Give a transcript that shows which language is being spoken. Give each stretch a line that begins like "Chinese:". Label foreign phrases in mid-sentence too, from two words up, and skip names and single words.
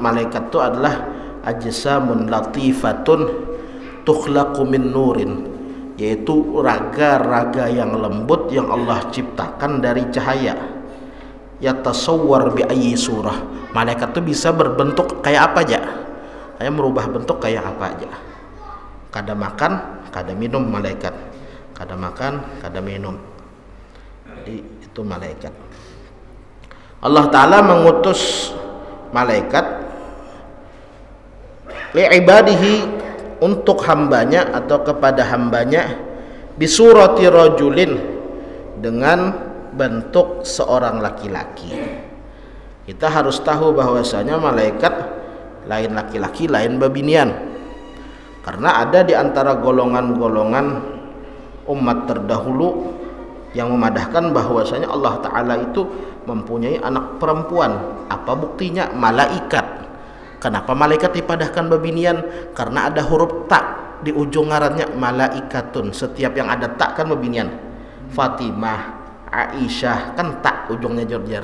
Indonesian: Malaikat itu adalah
Arabic: أجسام لطيفة تخلق من نور,
Indonesian: yaitu raga-raga yang lembut yang Allah ciptakan dari cahaya.
Arabic: يتصور بأي صورة,
Indonesian: malaikat itu bisa berbentuk kayak apa aja, kayak merubah bentuk kayak apa aja.
Banjar: Kada makan, kada minum malaikat, kada makan, kada minum.
Indonesian: Jadi itu malaikat. Allah Ta'ala mengutus malaikat li'ibadihi, untuk hambanya atau kepada hambanya,
Arabic: بصورة رجل,
Indonesian: dengan bentuk seorang laki-laki. Kita harus tahu bahwasanya malaikat
Banjar: lain laki-laki lain babinian,
Indonesian: karena ada di antara golongan-golongan umat terdahulu yang memadahkan bahwasanya Allah Ta'ala itu mempunyai anak perempuan. Apa buktinya? Malaikat.
Banjar: Kenapa malaikat dipadahkan babinian? Karena ada huruf tak di ujung ngarannya, malaikatun. Setiap yang ada tak kan babinian. Fatimah, Aisyah kan tak ujungnya jorjar.